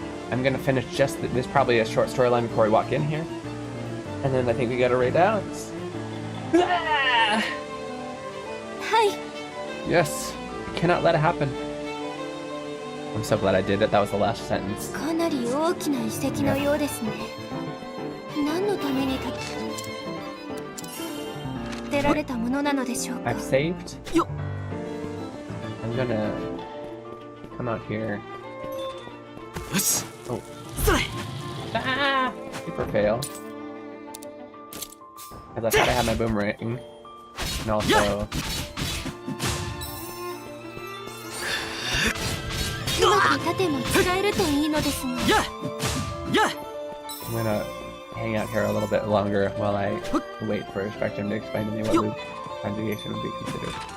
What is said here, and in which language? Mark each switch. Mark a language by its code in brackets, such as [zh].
[en] I'm gonna finish just this, probably a short storyline before we walk in here. And then I think we gotta read out. Ah! Hi. Yes, I cannot let it happen. I'm so glad I did it. That was the last sentence. [ja] かなり大きな遺跡のようですね。何のために建てられたものなのでしょうか。 [en] I've saved. Yo. I'm gonna come out here. [ja] よし [en] Oh. [ja] それ [en] Ah! Super fail. Because I thought I had my boomerang. And also... [ja] うまく盾も使えるといいのですが。やや [en] I'm gonna hang out here a little bit longer while I wait for Spectrum to explain to me what loop conjugation would be considered.